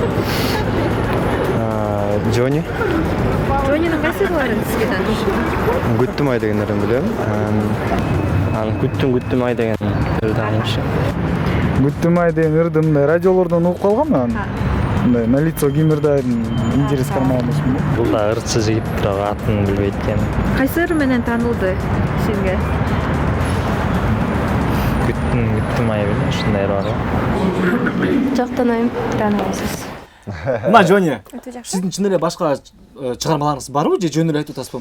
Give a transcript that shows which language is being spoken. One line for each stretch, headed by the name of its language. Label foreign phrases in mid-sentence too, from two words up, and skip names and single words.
Kyrgyz: Джонни. Джоннинин кайсы ырыларын сизге тааныш? Күттүм ай деген ырын билем. Анан күттүм ай деген ыры тааныш. Күттүм ай деген ырды мындай радиолордон угуп калгам анан. Мындай
Russian: на лицо
Kyrgyz: кимирдайм, интерес кармаган. Бул да ырчы жигит, бирок атын билбейт экен. Кайсы ыры менен таанылды сизге? Күттүм ай беле, ушундай ыры бар. Жок таанайм. Тааныбайсыз. Мына Джонни, Өтө жакшы. сиздин чын эле башка чыгармаларыңыз барбы же жөн эле айтып атасызбы?